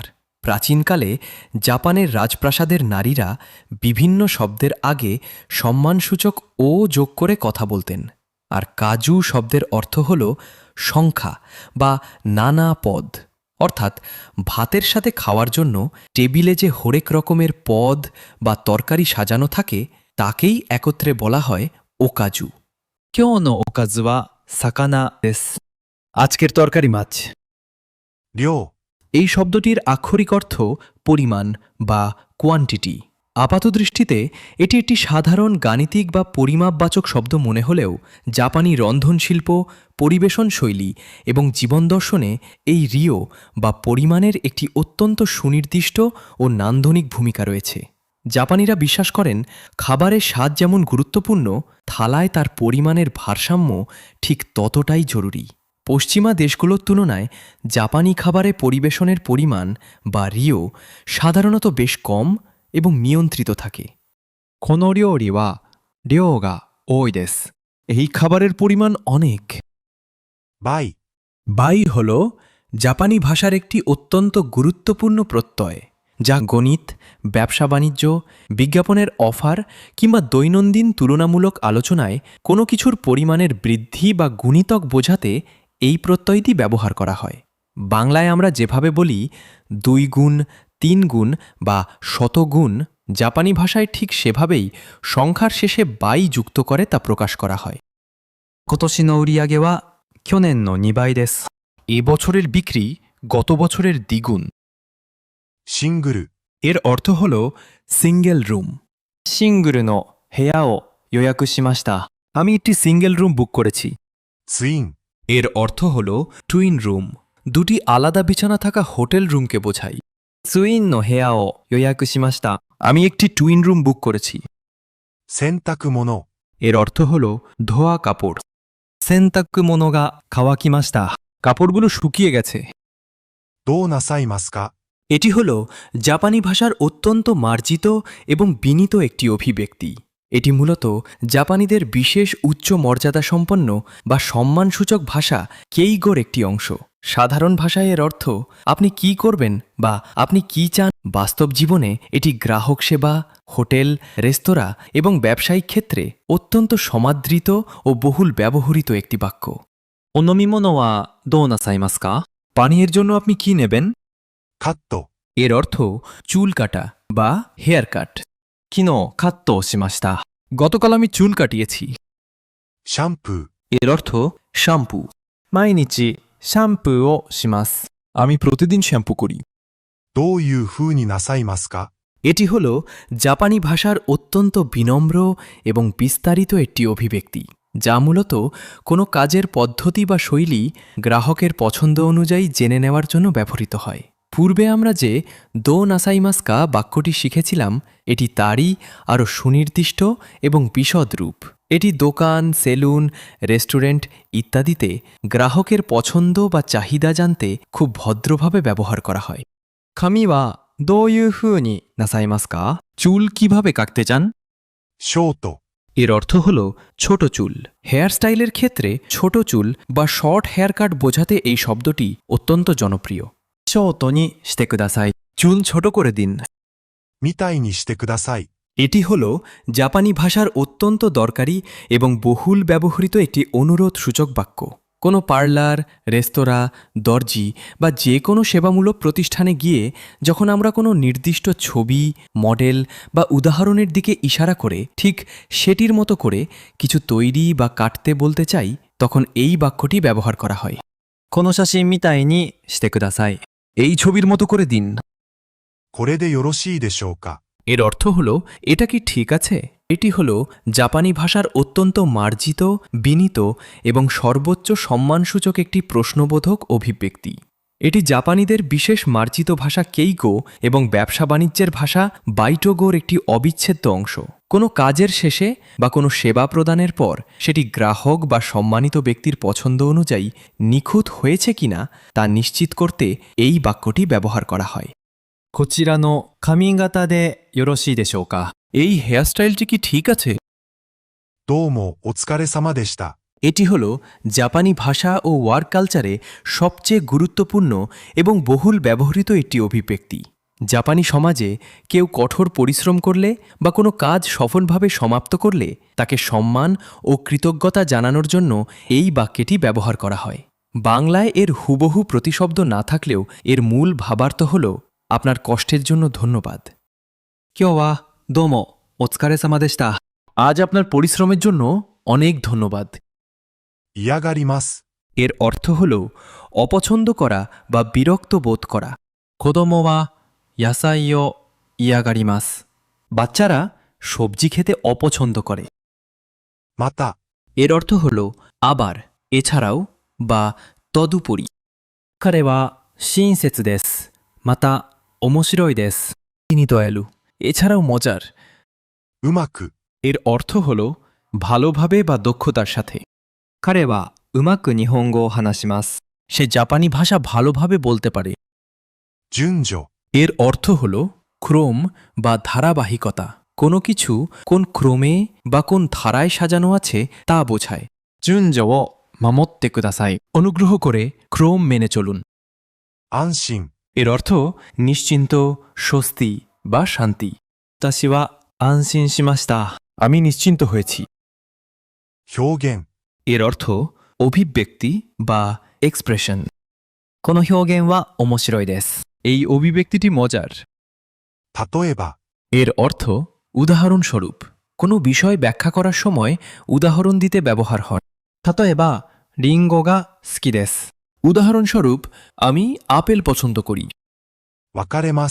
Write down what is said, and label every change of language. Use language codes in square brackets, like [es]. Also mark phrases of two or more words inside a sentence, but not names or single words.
[bn] প্রাচীনকালে জাপানের রাজপ্রাসাদের নারীরা বিভিন্ন শব্দের আগে সম্মানসূচক ও যোগ করে কথা বলতেন, আর কাজু শব্দের অর্থ হল সংখ্যা বা নানা পদ, অর্থাৎ ভাতের সাথে খাওয়ার জন্য টেবিলে যে হরেক রকমের পদ বা তরকারি সাজানো থাকে তাকেই একত্রে বলা হয় ওকাজু। [ja] 今日のおかずは魚です。 [bn] আজকের তরকারি মাছ। [ja] 量、 [bn] এই শব্দটির আক্ষরিক অর্থ পরিমাণ বা কোয়ান্টিটি। আপাতদৃষ্টিতে এটি একটি সাধারণ গাণিতিক বা পরিমাপবাচক শব্দ মনে হলেও জাপানি রন্ধনশিল্প, পরিবেশন শৈলী এবং জীবনদর্শনে এই রিও বা পরিমাণের একটি অত্যন্ত সুনির্দিষ্ট ও নান্দনিক ভূমিকা রয়েছে। জাপানিরা বিশ্বাস করেন খাবারের স্বাদ যেমন গুরুত্বপূর্ণ, থালায় তার পরিমাণের ভারসাম্য ঠিক ততটাই জরুরি। পশ্চিমা দেশগুলোর তুলনায় জাপানি খাবারে পরিবেশনের পরিমাণ বা রিও সাধারণত বেশ কম এবং নিয়ন্ত্রিত থাকে। [ja] この料理は量が多いです。 [bn] এই খাবারের পরিমাণ অনেক। [ja] 倍、 [bn] বাই হল জাপানি ভাষার একটি অত্যন্ত গুরুত্বপূর্ণ প্রত্যয়, যা গণিত, ব্যবসা বাণিজ্য, বিজ্ঞাপনের অফার কিংবা দৈনন্দিন তুলনামূলক আলোচনায় কোনো কিছুর পরিমাণের বৃদ্ধি বা গুণিতক বোঝাতে এই প্রত্যয়টি ব্যবহার করা হয়। বাংলায় আমরা যেভাবে বলি 2 গুণ, 3 গুণ বা শতগুণ, জাপানি ভাষায় ঠিক সেভাবেই সংখ্যার শেষে বাই যুক্ত করে তা প্রকাশ করা হয়। [ja] 今年の売り上げは去年の2倍です。 [bn] এ বছরের বিক্রি গত বছরের দ্বিগুণ। [ja] シングル、 [bn] এর অর্থ হল [en] single room. [ja] シングルの部屋を予約しました。 [bn] আমি একটি [en] single room [bn] বুক করেছি। [ja] ツイン、 [bn] এর অর্থ হল [en] twin room, [bn] দুটি আলাদা বিছানা থাকা হোটেল রুমকে বোঝায়। [ja] ツインの部屋を予約しました。 [bn] আমি একটি [en] twin room [bn] বুক করেছি। [ja] 洗濯物、 [bn] এর অর্থ হল ধোয়া কাপড়। [ja] 洗濯物が乾きました。 [bn] কাপড়গুলো শুকিয়ে গেছে। [ja] どうなさいますか？ [bn] এটি হল জাপানি ভাষার অত্যন্ত মার্জিত এবং বিনীত একটি অভিব্যক্তি। এটি মূলত জাপানিদের বিশেষ উচ্চ মর্যাদা সম্পন্ন বা সম্মানসূচক ভাষা কেইগোর একটি অংশ। সাধারণ ভাষায় এর অর্থ আপনি কি করবেন বা আপনি কি চান। বাস্তব জীবনে এটি গ্রাহক সেবা, হোটেল, রেস্তোরাঁ এবং ব্যবসায়িক ক্ষেত্রে অত্যন্ত সমাদৃত ও বহুল ব্যবহৃত একটি বাক্য। [ja] お飲み物はどうなさいますか？ [bn] পানীয়ের জন্য আপনি কি নেবেন? [ja] カット、 [bn] এর অর্থ চুল কাটা বা [en] hair cut. [ja] 昨日カットをしました。 [bn] গতকাল আমি চুল কাটিয়েছি। [ja] シャンプー、 [bn] এর অর্থ শ্যাম্পু। [ja] 毎日シャンプーをします。 [bn] আমি প্রতিদিন শ্যাম্পু করি। [ja] どういう風になさいますか？ [bn] এটি হল জাপানি ভাষার অত্যন্ত বিনম্র এবং বিস্তারিত একটি অভিব্যক্তি, যা মূলত কোনো কাজের পদ্ধতি বা শৈলী গ্রাহকের পছন্দ অনুযায়ী জেনে নেওয়ার জন্য ব্যবহৃত হয়। পূর্বে আমরা যে [ja] どうなさいますか [bn] বাক্যটি শিখেছিলাম, এটি তারই আরও সুনির্দিষ্ট এবং বিশদ রূপ। এটি দোকান, সেলুন, রেস্টুরেন্ট ইত্যাদিতে গ্রাহকের পছন্দ বা চাহিদা জানতে খুব ভদ্রভাবে ব্যবহার করা হয়। [ja] 髪はどういう風になさいますか？ [bn] চুল কিভাবে কাটতে চান? [ja] ショート、 [bn] এর অর্থ হল ছোট চুল। [en] hair style [bn] ক্ষেত্রে ছোট চুল বা [en] short hair cut [bn] বোঝাতে এই শব্দটি অত্যন্ত জনপ্রিয়। [ja] ショートにしてください。 [bn] চুল ছোট করে দিন। [ja] みたいにしてください。 [bn] এটি হল জাপানি ভাষার অত্যন্ত দরকারি এবং বহুল ব্যবহৃত একটি অনুরোধ সূচক বাক্য। কোনো পার্লার, রেস্তোরাঁ, দর্জি বা যে কোনো সেবামূলক প্রতিষ্ঠানে গিয়ে যখন আমরা কোনো নির্দিষ্ট ছবি, মডেল বা উদাহরণের দিকে ইশারা করে ঠিক সেটির মতো করে কিছু তৈরি বা কাটতে বলতে চাই, তখন এই বাক্যটি ব্যবহার করা হয়। [ja] この写真みたいにしてください。 [bn] এই ছবির মতো করে দিন। [ja] これでよろしいでしょうか？ [bn] এর অর্থ হল এটা কি ঠিক আছে? এটি হল জাপানি ভাষার অত্যন্ত মার্জিত, বিনীত এবং সর্বোচ্চ সম্মানসূচক একটি প্রশ্নবোধক অভিব্যক্তি। এটি জাপানিদের বিশেষ মার্জিত ভাষা কেইগো এবং ব্যবসা বাণিজ্যের ভাষা বাইটোগোর একটি অবিচ্ছেদ্য অংশ কোনো কাজের শেষে বা কোনো সেবা প্রদানের পর সেটি গ্রাহক বা সম্মানিত ব্যক্তির পছন্দ অনুযায়ী নিখুঁত হয়েছে কিনা তা নিশ্চিত করতে এই বাক্যটি ব্যবহার করা হয়। [ja] こちらの髪型でよろしいでしょうか。 [bn] এই হেয়ারস্টাইলটি কি ঠিক আছে? [ja] どうもお疲れ様でした。 [bn] এটি হল জাপানি ভাষা ও [en] work culture [bn] সবচেয়ে গুরুত্বপূর্ণ এবং বহুল ব্যবহৃত একটি অভিব্যক্তি। জাপানি সমাজে কেউ কঠোর পরিশ্রম করলে বা কোনো কাজ সফলভাবে সমাপ্ত করলে তাকে সম্মান ও কৃতজ্ঞতা জানানোর জন্য এই বাক্যটি ব্যবহার করা হয়। বাংলায় এর হুবহু প্রতিশব্দ না থাকলেও এর মূল ভাবার্থ হল আপনার কষ্টের জন্য ধন্যবাদ। [ja] 今日はどうもお疲れ様でした。 [bn] আজ আপনার পরিশ্রমের জন্য অনেক ধন্যবাদ। [ja] 嫌がります。 [bn] এর অর্থ হল অপছন্দ করা বা বিরক্ত বোধ করা। [ja] 子供は野菜を嫌がります。 [bn] বাচ্চারা সবজি খেতে অপছন্দ করে। [ja] また、 [bn] এর অর্থ হল আবার, এছাড়াও বা তদুপরি। [ja] 彼は親切です。また面白いです。 [bn] তিনি দয়ালু, এছাড়াও মজার। [ja] うまく、 [bn] এর অর্থ হল ভালোভাবে বা দক্ষতার সাথে। [ja] 彼はうまく日本語を話します。 [bn] সে জাপানি ভাষা ভালোভাবে বলতে পারে। [ja] 順序、 [bn] এর অর্থ হল ক্রম বা ধারাবাহিকতা। কোনো কিছু কোন ক্রমে বা কোন ধারায় সাজানো আছে তা বোঝায়। [ja] 順序を守ってください。 [bn] অনুগ্রহ করে ক্রম মেনে চলুন। [ja] 安心、 [bn] এর অর্থ নিশ্চিন্ত, স্বস্তি বা শান্তি। [ja] 私は安心しました。 [bn] আমি নিশ্চিন্ত হয়েছি। [ja] 表現、 [bn] এর অর্থ অভিব্যক্তি বা এক্সপ্রেশন। [ja] この表現は面白いです。 [bn] এই অভিব্যক্তিটি মজার। [ja] 例えば、 [bn] এর অর্থ উদাহরণস্বরূপ। কোনো বিষয় ব্যাখ্যা করার সময় উদাহরণ দিতে ব্যবহার হয়। [ja] 例えば、リンゴが好きです。 [bn] উদাহরণস্বরূপ, আমি আপেল পছন্দ করি। [ja] 分かれます。